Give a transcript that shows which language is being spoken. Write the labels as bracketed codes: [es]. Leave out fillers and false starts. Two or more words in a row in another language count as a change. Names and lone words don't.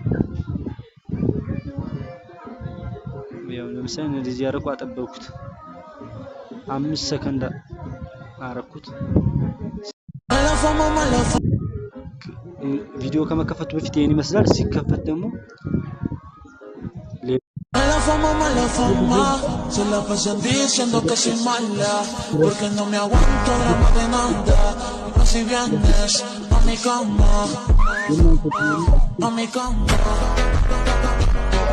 [am] ያው ለምሳሌ እንደዚህ ያደርኩ አጠበኩት፣ 5 ሰከንድ አረኩት። ቪዲዮ ከመከፈቱ በፊት ይሄን ይመስላል። ሲከፈት ደግሞ [es] mala fama, se la pasan diciendo que soy mala, porque no me aguanto drama de nada, y si vienes a mi cama, a mi cama.